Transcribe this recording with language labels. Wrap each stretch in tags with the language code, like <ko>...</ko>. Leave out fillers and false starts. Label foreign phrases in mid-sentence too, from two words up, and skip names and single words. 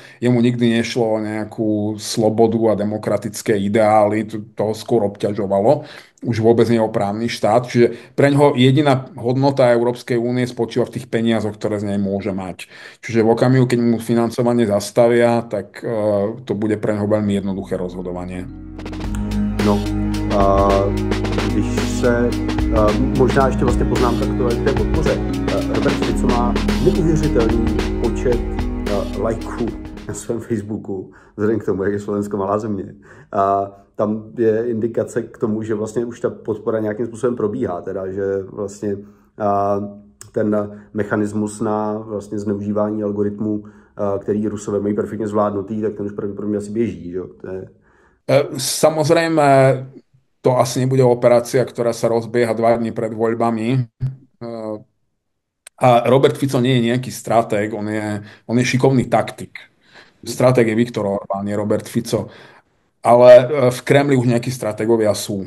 <sk>Jemu nikdy nešlo o nejakú slobodu a demokratické ideály, to ho skôr obťažovalo. Už vôbec nie o právny štát. Čiže pre ňoho jediná hodnota Európskej únie spočíva v tých peniazoch, ktoré z nej môže mať. Čiže v okamihu, keď mu financovanie zastavia, tak to bude pre ňoho veľmi jednoduché rozhodovanie.</sk> <cs>No, když se, možná ještě vlastně poznámka k té podpoře. Robert Fico má neuvěřitelný počet lajků na svém Facebooku, vzhledem k tomu, jak je Slovensko malá země. A tam je indikace k tomu, že vlastně už ta podpora nějakým způsobem probíhá, teda, že vlastně ten mechanismus na vlastně zneužívání algoritmů, který Rusové mají perfektně zvládnutý, tak ten už pravděpodobně asi běží. Že? To je...</cs> <sk>Samozrejme, to asi nebude operácia, ktorá sa rozbieha 2 dní pred voľbami. A Robert Fico nie je nejaký stratég, on je šikovný taktik. Stratég je Viktor Orbán, nie Robert Fico. Ale v Kremli už nejakí stratégovia sú.</sk>